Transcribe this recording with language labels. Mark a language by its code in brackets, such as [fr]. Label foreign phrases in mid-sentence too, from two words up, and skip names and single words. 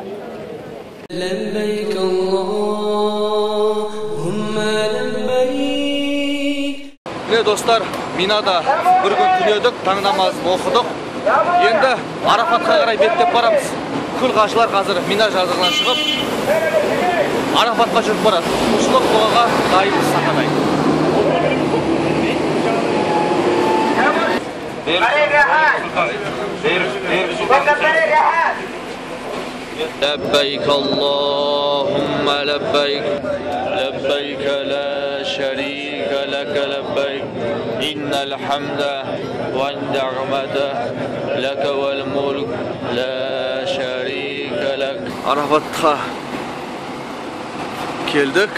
[ar] لبيك اللهم لبيك. [kk] Міне достар, Минада бір күн түнедік, таң намазын оқыдық. Енді Арафатқа қарай беттеп барамыз. Күл қажылар қазір Мина жазығынан шығып, Арафатқа жүріп барады. Құлшылық дұғаға дайынбыз сақадай. [ar] لبيك اللهم لبيك لبيك لا شريك لك لبيك إن الحمد والنعمة لك والملك لا شريك لك. [kk] Арафатқа келдік.